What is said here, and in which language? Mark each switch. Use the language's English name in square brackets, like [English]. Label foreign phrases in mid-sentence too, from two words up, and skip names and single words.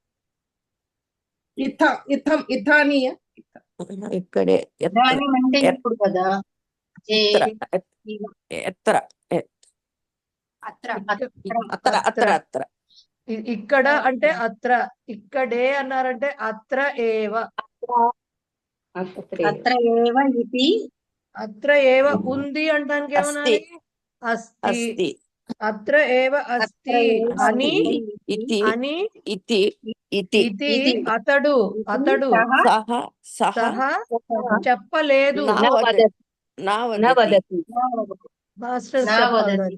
[Telugu] ఇక్కడే ఇప్పుడు కదా [Sanskrit] ఎత్ర [Telugu] ఇక్కడ అంటే అత్ర. ఇక్కడే అన్నారంటే [Sanskrit] అత్ర ఏవ. అత్ర ఏవ [Telugu] ఉంది అంటానికి ఏమనాలి? [Sanskrit] అస్తి. అత్ర ఏవ అస్తి [Telugu] అని ఇది అతడు సహ చెప్పలేదు. మాస్టర్స్ చెప్పాలి.